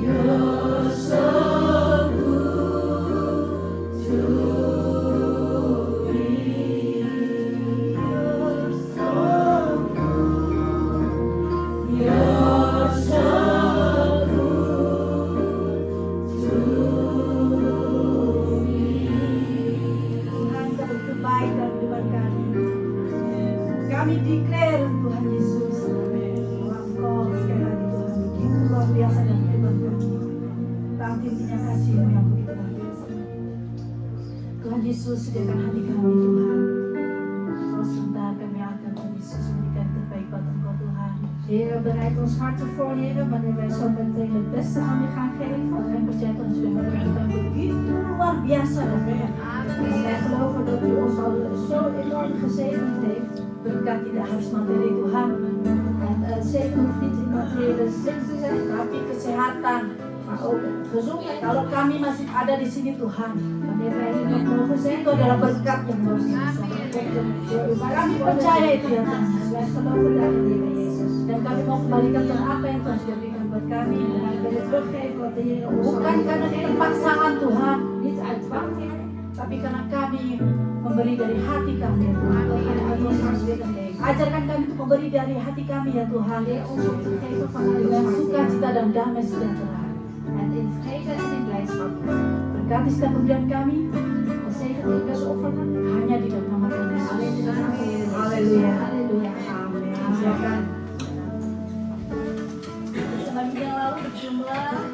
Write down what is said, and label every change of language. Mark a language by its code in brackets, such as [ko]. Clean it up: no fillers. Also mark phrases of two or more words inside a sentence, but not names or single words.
[en] You're so good to me. You're so good. You're so good to me. [id] Tuhan, Kau begitu baik dalam kehidupan kami. Kami declare Tuhan Yesus bahwa Engkau sekali lagi Tuhan begitu luar biasa dalam kehidupan kami. Tak henti-hentinya kasih-Mu yang begitu luar biasa. Tuhan Yesus, sediakan hati kami Tuhan. Kalau sebentar kami akan Tuhan Yesus memberikan yang terbaik buat Engkau Tuhan. [nl] Heer, bereid ons harten voor, Heer, wanneer wij zo meteen het beste aan u gaan geven. [id] Kami percaya Tuhan sudah memberikan yang begitu luar biasa dan banyak. [nl] En wij geloven dat u ons al zo enorm gezegend heeft. [id] Berkat tidak harus materi Tuhan, [nl] En het zegen hoeft niet in materiële zin te zijn, [id] tapi kesehatan. [nl] maar ook gezondheid. [id] Kalau kami masih ada di sini Tuhan, [nl] Wanneer wij hier nog mogen zijn, [id] itu adalah berkat yang luar biasa. [nl] door uw [id] Kami percaya itu ya Tuhan. [nl] En wij geloven daarin, Heer Jezus. [id] Dan kami mau kembalikan Tuhan apa yang Tuhan sudah berikan buat kami. [nl] En wij willen teruggeven wat de Heer ons al [id] Bukan karena [nl] heeft gegeven. [id] keterpaksaan Tuhan, [nl] Niet uit dwang, Heer, [id] tapi karena kami memberi dari hati kami ya Tuhan. [nl] maar we gaan uit ons hart willen geven. [id] Ajarkan kami untuk memberi dari hati kami ya Tuhan. [nl] Leer ons om te geven vanuit ons [id] Dengan [nl] hart, Heer. [id] sukacita dan damai sejahtera. [nl] En in vrede en in blijdschap. [id] Berkati setiap pemberian kami [nl] En zegen ieders offeren. [id] hanya di dalam nama Tuhan Yesus. [nl] Alleen in de naam van Heer Jezus. [id] Haleluya. [nl] Halleluja. [id] Amin. Silakan. Bersama minggu yang lalu berjumlah